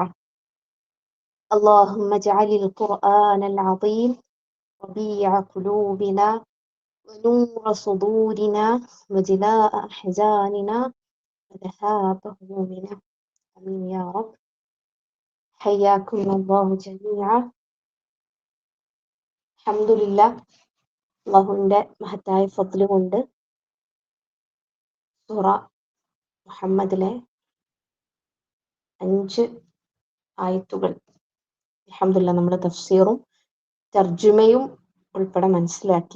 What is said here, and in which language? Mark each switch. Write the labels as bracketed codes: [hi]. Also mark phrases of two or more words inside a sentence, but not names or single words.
[ar] اللهم اجعل القرآن العظيم ربيع قلوبنا ونور صدورنا وجلاء أحزاننا وذهاب همومنا. آمين يا رب. حياكم الله جميعا. [ml] അൽഹംദുലില്ലാ, അള്ളാഹുവിൻ്റെ മഹത്തായ ഫദ്ല് കൊണ്ട് സൂറ മുഹമ്മദിലെ 5 ആയത്തുകൾ അൽഹംദുലില്ലാ നമ്മൾ തഫ്സീറും തർജുമയും ഉൾപ്പെടെ മനസ്സിലാക്കി.